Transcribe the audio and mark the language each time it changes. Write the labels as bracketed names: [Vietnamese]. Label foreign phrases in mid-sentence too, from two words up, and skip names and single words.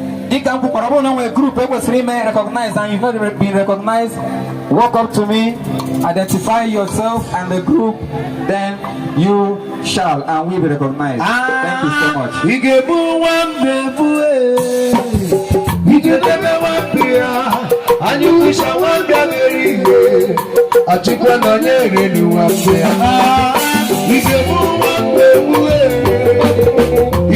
[Igbo] Dịka m kwukwara, ọ bụrụ na o nwere group e kwesịrị ime [English] recognize and you've not been recognized, walk up to me, identify yourself and the group, then you shall and will be recognized. Thank you so much. [Igbo] Ah, ị ga-ebu nwa mbe ebu, eh. Ị ga-edebe nwa mbe ya, anyị wụcha nwa mbe a ga-eri ihe. Achịkwa na onye relu nwa mbe ya. Ah, ị ga-ebu nwa mbe ebu, eh.